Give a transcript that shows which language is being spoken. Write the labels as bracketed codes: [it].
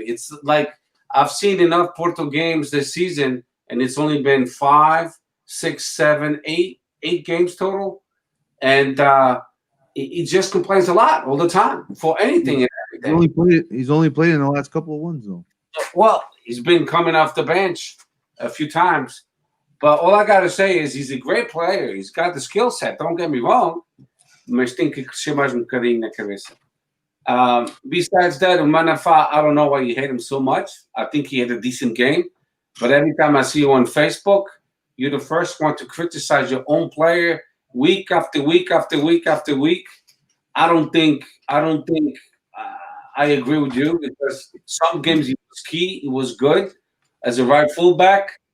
[en] It's like I've seen enough Porto games this season, and it's only been 5, 6, 7, 8 games total, and he just complains a lot all the time for anything and everything. He's only played in the last couple of ones though. Well, he's been coming off the bench a few times, but all I gotta say is he's a great player. He's got the skill set. Don't get me wrong, [pt] mas tem que crescer mais bocadinho na cabeça. [en] Besides that, Manafa, I don't know why you hate him so much. I think he had a decent game, but every time I see you on Facebook, you're the first one to criticize your own player week after week after week after week. I don't think I agree with you because some games he was key, he was good as a right fullback.